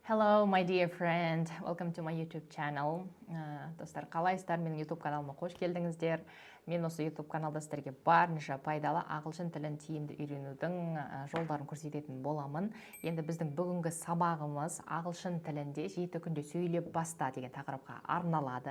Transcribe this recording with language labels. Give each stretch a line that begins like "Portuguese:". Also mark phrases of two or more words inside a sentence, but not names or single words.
English: Hello, my dear friend. Welcome to my YouTube channel.
Kazakh: Достар, қалайсыздар? Менің YouTube каналыма қош келдіңіздер. Мен осы YouTube каналда сіздерге барынша пайдалы ағылшын тілін тиімді үйренудің жолдарын көрсететін боламын. Енді біздің бүгінгі сабағымыз ағылшын тілінде 7 күнде сөйлеп баста деген тақырыпқа арналады.